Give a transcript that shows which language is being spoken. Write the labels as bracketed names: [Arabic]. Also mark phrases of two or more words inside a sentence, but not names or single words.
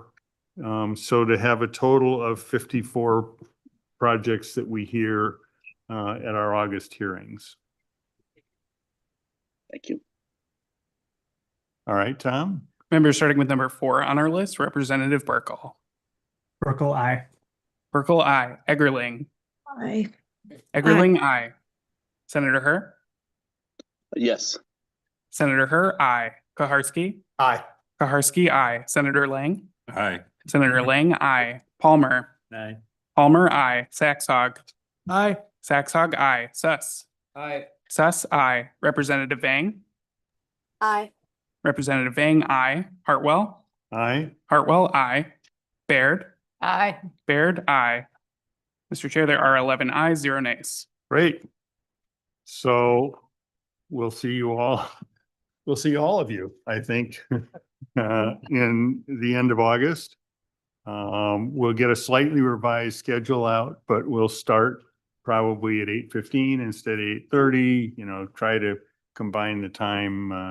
[English] So to have a total of 54 projects that we hear at our August hearings. Thank you. All right, Tom? Members, starting with number 4 on our list, Representative Burkle. Burkle, aye. Burkle, aye. Eggerling. Aye. Eggerling, aye. Senator Her. Yes. Senator Her, aye. Koharski. Aye. Koharski, aye. Senator Lang. Aye. Senator Lang, aye. Palmer. Aye. Palmer, aye. Saxog. Aye. Saxog, aye. Suss. Aye. Suss, aye. Representative Vang. Aye. Representative Vang, aye. Hartwell. Aye. Hartwell, aye. Baird. Aye. Baird, aye. Mr. Chair, there are 11 ayes, 0 nays. Great. So we'll see all of you, I think, in the end of August. We'll get a slightly revised schedule out, but we'll start probably at 8:15 instead of 8:30, try to combine the time.